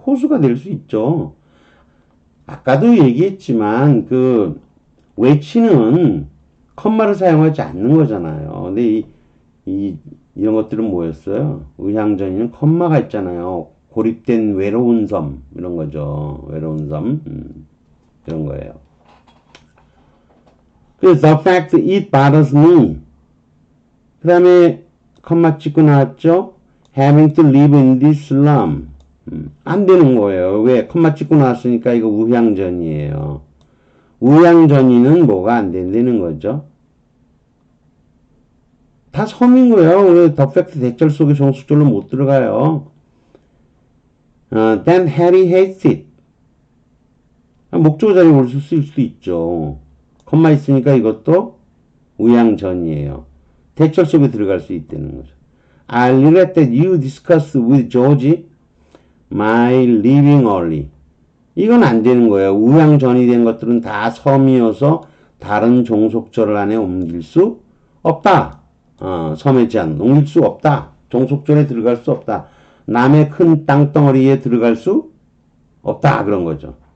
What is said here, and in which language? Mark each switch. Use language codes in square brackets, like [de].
[ko] 호수가 될 수 있죠. 아까도 얘기했지만, 외치는 컴마를 사용하지 않는 거잖아요. 근데 이런 것들은 뭐였어요? 의향전이는 컴마가 있잖아요. 고립된 외로운 섬, 이런 거죠. 외로운 섬, 이런 거예요. 그래서 [en] the fact it bothers me. [ko] 그 다음에 컴마 찍고 나왔죠? [en] having to live in this slum. [ko] 안 되는 거예요. 왜? 컴마 찍고 나왔으니까 이거 우향전이에요. 우향전이는 뭐가 안 된다는 거죠? 다 섬인 거예요. 왜 the fact 대절 속에 종속절로 못 들어가요? [en] Then Harry hates it. [ko] 목적어 자리에 올 수 있을 수도 있죠. 컴마 있으니까 이것도 우양전이에요. 대절 속에 들어갈 수 있다는 거죠. [en] I regret that you discussed with George my leaving early. [ko] 이건 안 되는 거예요. 우양전이 된 것들은 다 섬이어서 다른 종속절 안에 옮길 수 없다. 섬의 제한 옮길 수 없다. 종속절에 들어갈 수 없다. 남의 큰 땅덩어리에 들어갈 수 없다. 그런 거죠.